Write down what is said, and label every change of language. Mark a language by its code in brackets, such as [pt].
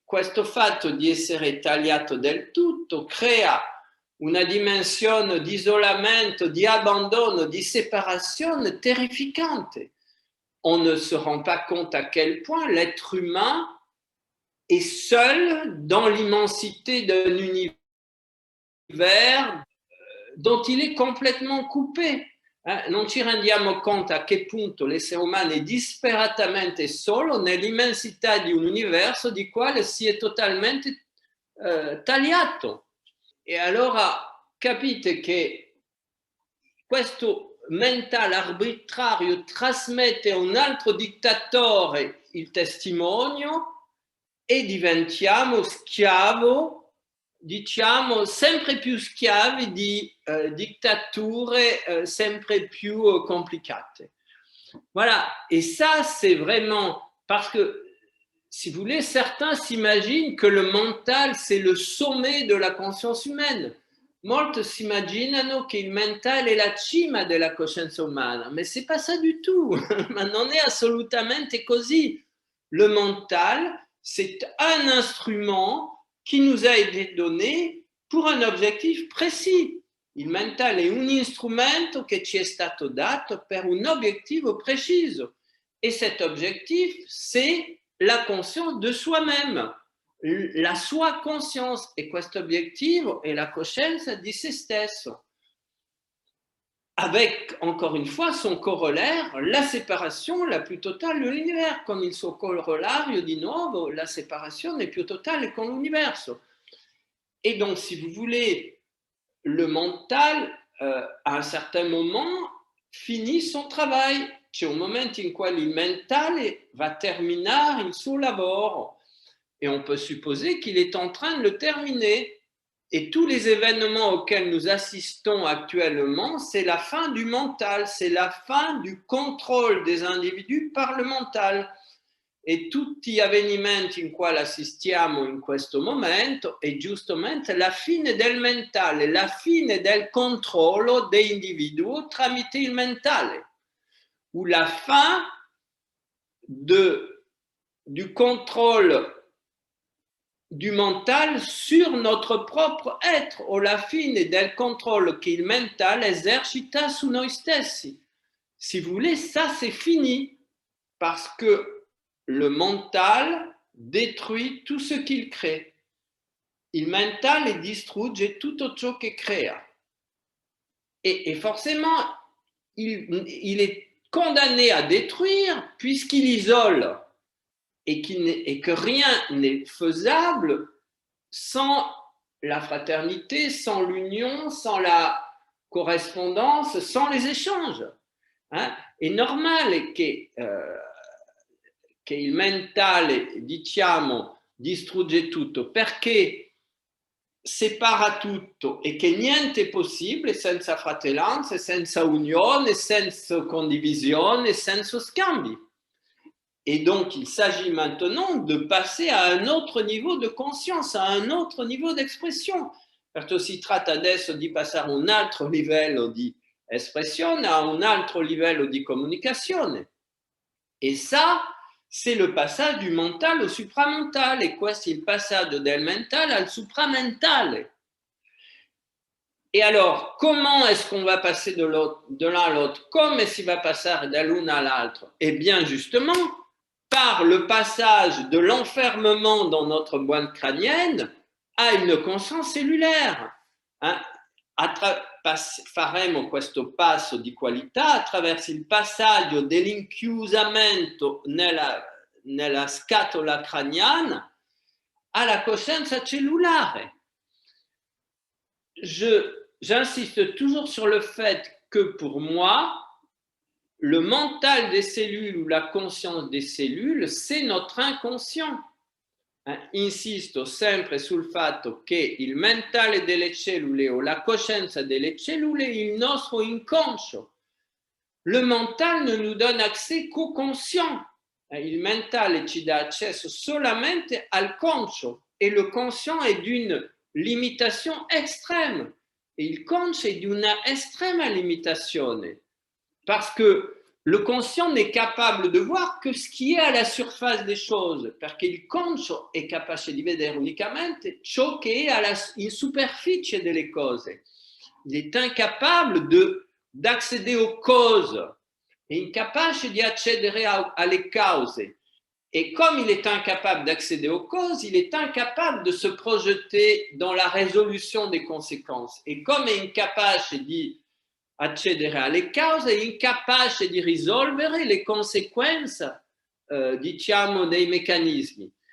[it] questo fatto di essere tagliato del tutto crea una dimensione di isolamento, di abbandono, di séparation terrificante. [fr] On ne se rend pas compte à quel point l'être humain est seul dans l'immensité d'un univers dont il est complètement coupé. [it] Non ci rendiamo conto a che punto l'essere umano è disperatamente solo nell'immensità di un universo di quale si è totalmente tagliato. E allora capite che questo mentale arbitrario trasmette a un altro dittatore il testimonio e diventiamo schiavo, diciamo, sempre più schiavi di dittature sempre più complicate. [fr] Voilà, et ça c'est vraiment parce que, si vous voulez, certains s'imaginent que le mental c'est le sommet de la conscience humaine. [it] Molti si immaginano che il mentale è la cima della coscienza umana, ma [fr] c'est pas ça du tout, [it] ma non è assolutamente così. [fr] Le mental, c'est un instrument qui nous a été donné pour un objectif précis. [it] Il mentale è un strumento che ci è stato dato per un obiettivo preciso. [fr] Et cet objectif, c'est la conscience de soi-même, [it] la sua conscience. E questo obiettivo è la coscienza di se stesso. [fr] Avec, encore une fois, son corollaire, la séparation la [it] più totale dell'universo. Con il suo corollario, di nuovo, la separazione più totale con l'universo. [fr] Et donc, si vous voulez, le mental, à un certain moment, finit son travail. [it] C'è un momento in cui il mentale va terminare il suo lavoro. [fr] Et on peut supposer qu'il est en train de le terminer. Et tous les événements auxquels nous assistons actuellement, c'est la fin du mental, c'est la fin du contrôle des individus par le mental. [it] E tutti gli avvenimenti in quali assistiamo in questo momento è giustamente la fine del mentale, la fine del controllo dell'individuo tramite il mentale, [fr] ou la fin du contrôle du mental sur notre propre être, [it] o la fine del controllo che il mentale esercita su noi stessi. [fr] Si vous voulez, ça c'est fini, parce que le mental détruit tout ce qu'il crée. [it] Il mentale distrugge tutto ciò che crea. [fr] Et forcément, il est condamné à détruire puisqu'il isole. Et que rien n'est faisable sans la fraternité, sans l'union, sans la correspondance, sans les échanges. [it] È normale che il mentale, diciamo, distrugge tutto, perché separa tutto e che niente è possibile senza fratellanza, senza unione, senza condivisione, senza scambi. [fr] Et donc, il s'agit maintenant de passer à un autre niveau de conscience, à un autre niveau d'expression. [it] Perché si tratta adesso di passare a un altro livello di espressione, a un altro livello di comunicazione. [fr] Et ça, c'est le passage du mental au supramentale. [it] Et questo è il passaggio del mentale al supramentale. [fr] Et alors, comment est-ce qu'on va passer de l'un à l'autre? [it] Come si va passare dall'una all'altro? [fr] Eh bien, justement, par le passage de l'enfermement dans notre boîte crânienne à une conscience cellulaire. [it] Faremo questo passo di qualità attraverso il passaggio dell'inchiusamento nella scatola crânienne alla coscienza cellulare. [fr] J'insiste toujours sur le fait que pour moi, le mental des cellules ou la conscience des cellules, c'est notre inconscient. [it] Insisto sempre sul fatto che il mentale delle cellule o la coscienza delle cellule è il nostro inconscio. [fr] Le mental ne nous donne accès qu'au conscient. [it] Il mentale ci dà accesso solamente al conscio e le conscient è [fr] d'une limitation extrême. [it] Et il conscio è di una estrema limitazione. [fr] Parce que le conscient n'est capable de voir que ce qui est à la surface des choses, [it] perché il conscio è capace di vedere unicamente ciò che è in superficie delle cose. [fr] Il est incapable d'accéder aux causes, [it] è incapace di accedere alle cause. [fr] Et comme il est incapable d'accéder aux causes, il est incapable de se projeter dans la résolution des conséquences. Et comme [it] è incapace di accedere alle cause, è incapace di risolvere le conseguenze, diciamo, dei meccanismi.